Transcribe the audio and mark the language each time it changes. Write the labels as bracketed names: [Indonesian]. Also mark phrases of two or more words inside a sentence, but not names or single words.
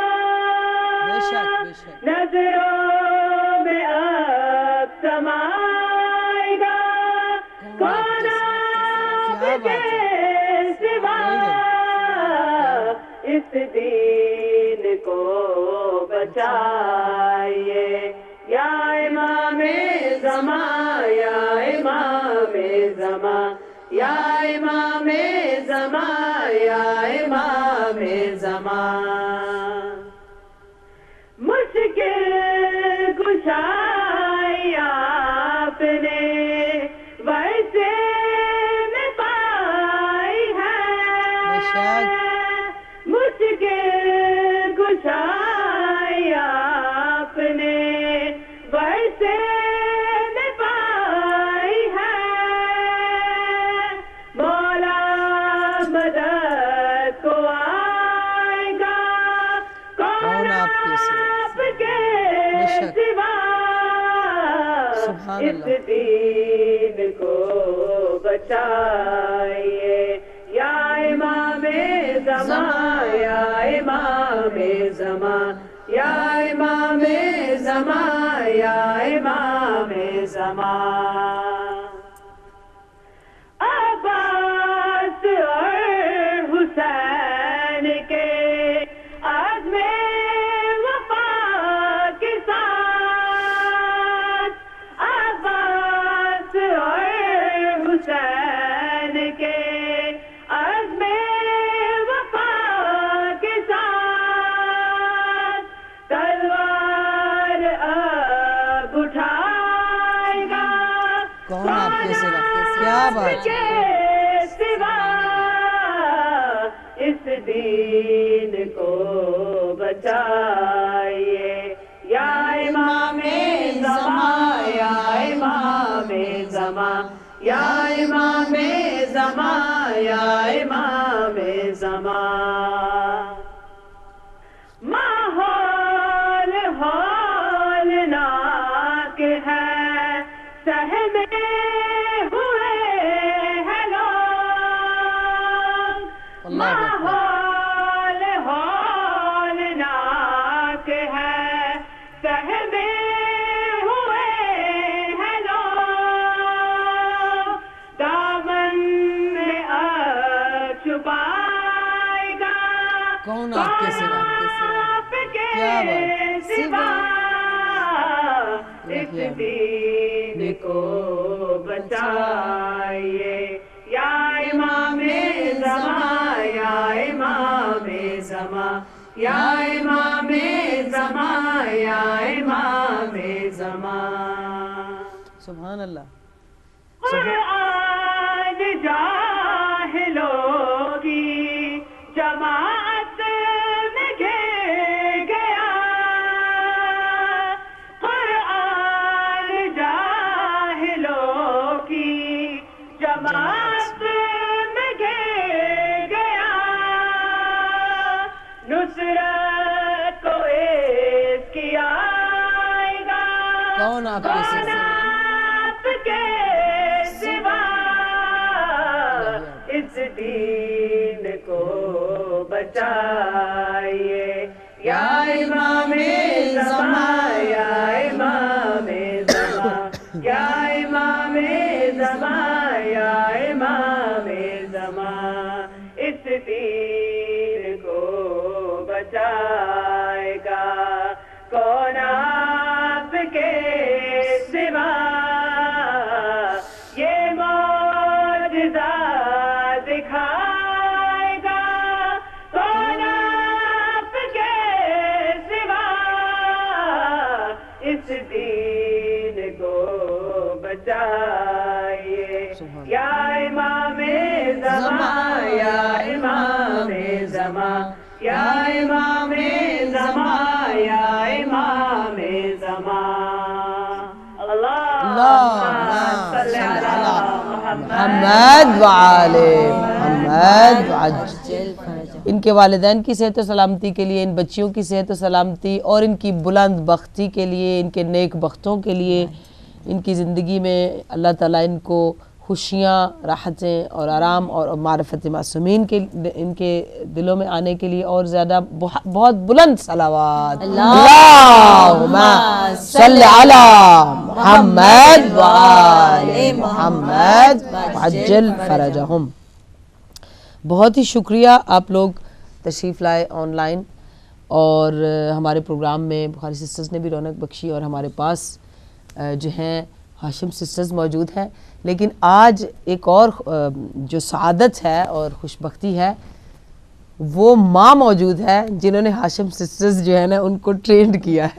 [Urdu] نظروں میں اب سمائے گا کون آپ کے سوا. اس دین کو بچائیے یا امام زمان, یا امام زمان یا امام زمان یا امام زمان مشکل کشائی آپ نے ویسے میں پائی ہے مشکل کشائی آپ نے ویسے میں پائی ہے مولا مدد کو آئے گا کون آپ کے سوا اس دین کو بچائیے یا امام زمان یا امام زمان یا امام زمان یا امام زمان عباس اور حسین کے عزم وفا کے ساتھ عباس اور حسین کے عزم وفا کے ساتھ تلوار اب اٹھائے گا کون آپ کے سوا کیا بات ہے سوا اس دین کو بچائیے یا امام زمان یا امام زمان یا امام زمان یا امام زمان ماحول ہولناک ہے سہمے ہوئے ہیں لوگ ماحول ہولناک ہے سہمے ہوئے ہیں لوگ دامن میں چھپائے گا کون آپ کے سوا کیا بات سوا اس دین کو بچائیے یا امام زمان یا امام زمان یا امام زمان یا امام زمان [Arabic] سبحان اللہ [Urdu] قرآن جاہلوں کی جماعت میں گھر گیا قرآن جاہلوں کی جماعت میں گھر گیا نصرت کو اس کی آئے گا کون آپ کے سوا اس دین کو بچائیے یا امام زمان یا امام زمان یا امام زمان یا امام زمان اس دین کو بچائے گا کون آپ کے سوا یہ معجزہ دکھائے گا کون آپ کے سوا اس دین کو بچائیے یا امام زمان یا امام زمان یا امام زمان یا امام زمان [Arabic] اللہم صلی علی محمد وعلی محمد وعجل [Urdu] ان کے والدین کی صحت و سلامتی کے لیے ان بچیوں کی صحت و سلامتی اور ان کی بلند بختی کے لیے ان کے نیک بختوں کے لیے ان کی زندگی میں اللہ تعالیٰ ان کو خوشیاں راحتیں اور آرام اور معرفت معصومین کے ان کے دلوں میں آنے کے لیے اور زیادہ بہت بلند صلوات [Arabic] اللہم صلی علی محمد وآل محمد وعجل فرجہم. [Urdu] بہت ہی شکریہ آپ لوگ تشریف لائے آن لائن اور ہمارے پروگرام میں بخاری سسٹرز نے بھی رونق بخشی اور ہمارے پاس جو ہیں ہاشم سسٹرز موجود ہیں، لیکن آج ایک اور جو سعادت ہے اور خوشبختی ہے، وہ ماں موجود ہے جنہوں نے ہاشم سسٹرز جو ہے نا ان کو ٹرینڈ کیا ہے.